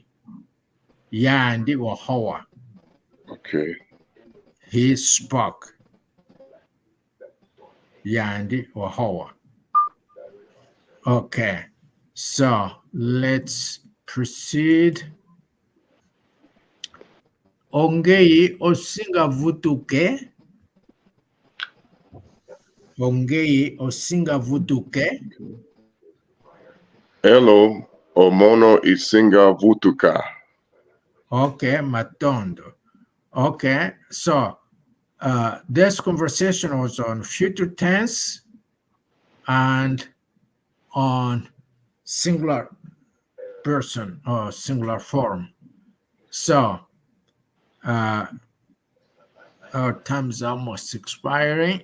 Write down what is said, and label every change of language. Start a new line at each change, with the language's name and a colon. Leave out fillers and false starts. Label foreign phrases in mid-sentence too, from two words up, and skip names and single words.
English: Yandi or Hoa. Okay. He spoke. Yandi or Hoa. Okay, so let's proceed. Ongei osinga vutuke. Ongei osinga vutuke. Elo omono isinga vutuka. Okay, matondo. Okay, so this conversation was on future tense and on singular person or singular form. So our time is almost expiring.